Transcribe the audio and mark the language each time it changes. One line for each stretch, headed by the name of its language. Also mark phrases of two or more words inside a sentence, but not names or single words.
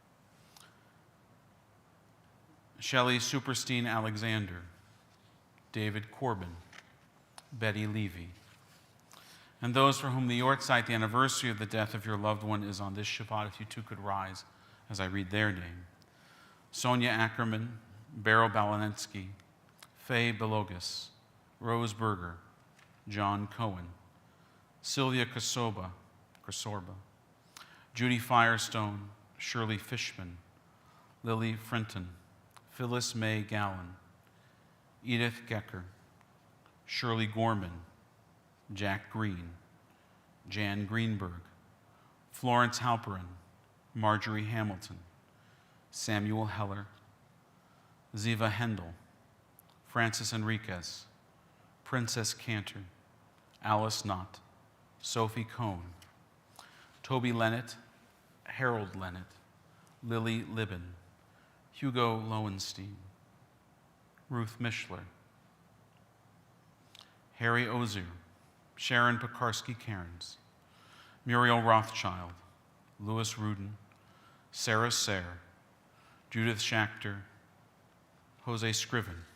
English: Shelley Superstein Alexander, David Corbin, Betty Levy, and those for whom the Yortzeit, the anniversary of the death of your loved one, is on this Shabbat, if you too could rise as I read their name. Sonia Ackerman, Beryl Balanetsky, Faye Belogas, Rose Berger, John Cohen, Sylvia Kosorba, Judy Firestone, Shirley Fishman, Lily Frinton, Phyllis May Gallen, Edith Gecker, Shirley Gorman, Jack Green, Jan Greenberg, Florence Halperin, Marjorie Hamilton, Samuel Heller, Ziva Hendel, Francis Enriquez, Princess Cantor, Alice Knott, Sophie Cohn, Toby Lennett, Harold Lennett, Lily Libben, Hugo Lowenstein, Ruth Mishler, Harry Ozier, Sharon Pekarsky-Cairns, Muriel Rothschild, Louis Rudin, Sarah Sayre, Judith Schachter, Jose Scriven,